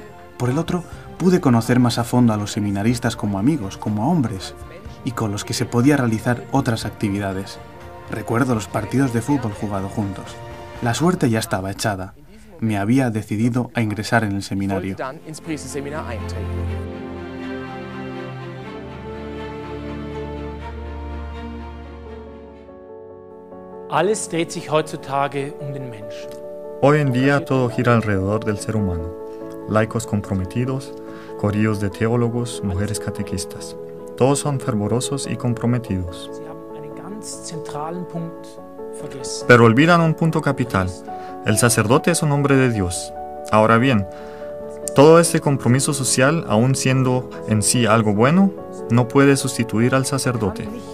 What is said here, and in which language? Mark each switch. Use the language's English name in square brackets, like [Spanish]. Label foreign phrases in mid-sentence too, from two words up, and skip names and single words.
[Spanish] Por el otro, pude conocer más a fondo a los seminaristas como amigos, como hombres, y con los que se podía realizar otras actividades. Recuerdo los partidos de fútbol jugados juntos. La suerte ya estaba echada. Me había decidido a ingresar en el seminario. [German] Alles dreht sich heutzutage den Menschen. [Spanish] Hoy en día todo gira alrededor del ser humano. Laicos comprometidos, corillos de teólogos, mujeres catequistas. Todos son fervorosos y comprometidos. Pero olvidan un punto capital. El sacerdote es un hombre de Dios. Ahora bien, todo este compromiso social, aun siendo en sí algo bueno, no puede sustituir al sacerdote.